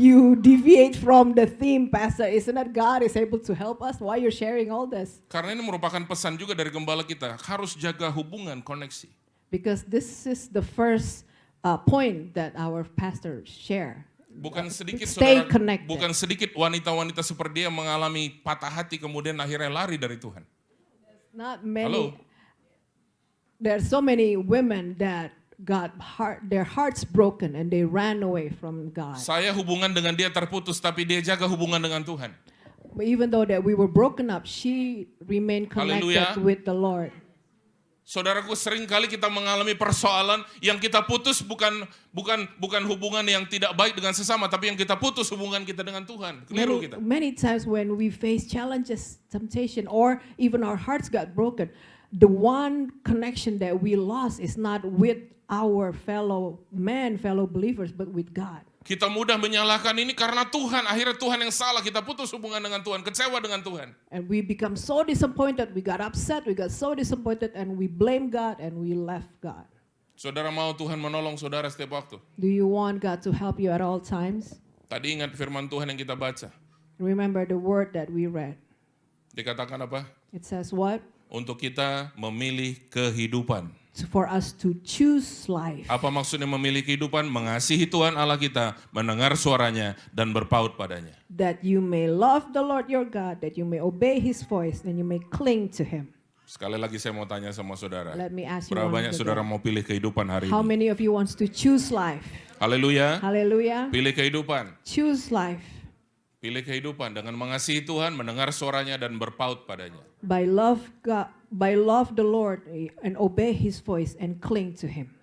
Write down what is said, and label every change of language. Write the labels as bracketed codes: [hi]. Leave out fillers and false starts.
[en] you deviate from the theme, Pastor? Isn't that God is able to help us? Why you're sharing all this? [id] Karena ini merupakan pesan juga dari gembala kita, harus jaga hubungan, koneksi. [en] Because this is the first point that our pastor share. [id] Bukan sedikit [en] Stay [id] saudara, [en] connected. [id] bukan sedikit wanita-wanita seperti dia mengalami patah hati kemudian akhirnya lari dari Tuhan. [en] Not many. [id] Halo? [en] There are so many women that got their hearts broken and they ran away from God. [id] Saya hubungan dengan dia terputus, tapi dia jaga hubungan dengan Tuhan. [en] But even though that we were broken up, she remained connected Hallelujah. with the Lord. [id] Saudaraku, sering kali kita mengalami persoalan yang kita putus bukan hubungan yang tidak baik dengan sesama, tapi yang kita putus hubungan kita dengan Tuhan. Keliru kita. [en] Many times when we face challenges, temptation, or even our hearts got broken, the one connection that we lost is not with our fellow men, fellow believers, but with God. [id] Kita mudah menyalahkan ini karena Tuhan, akhirnya Tuhan yang salah, kita putus hubungan dengan Tuhan, kecewa dengan Tuhan. [en] And we become so disappointed, we got upset, we got so disappointed, and we blame God and we left God. [id] Saudara mau Tuhan menolong saudara setiap waktu. [en] Do you want God to help you at all times? [id] Tadi ingat firman Tuhan yang kita baca. [en] Remember the word that we read. [id] Dikatakan apa? [en] It says what? [id] Untuk kita memilih kehidupan. [en] For us to choose life. [id] Apa maksudnya memilih kehidupan? Mengasihi Tuhan Allah kita, mendengar suaranya, dan berpaut padanya. [en] That you may love the Lord your God, that you may obey His voice, and you may cling to Him. [id] Sekali lagi saya mau tanya sama saudara. [en] Let me ask you [id] Berapa [en] one [id] banyak [en] again. [id] saudara mau pilih kehidupan hari [en] How [id] ini? [en] many of you wants to choose life? [id] Haleluya. [en] Hallelujah. [id] Pilih kehidupan. [en] Choose life [id] Pilih kehidupan dengan mengasihi Tuhan, mendengar suaranya, dan berpaut padanya. [en] by love God, by love the Lord and obey His voice and cling to Him.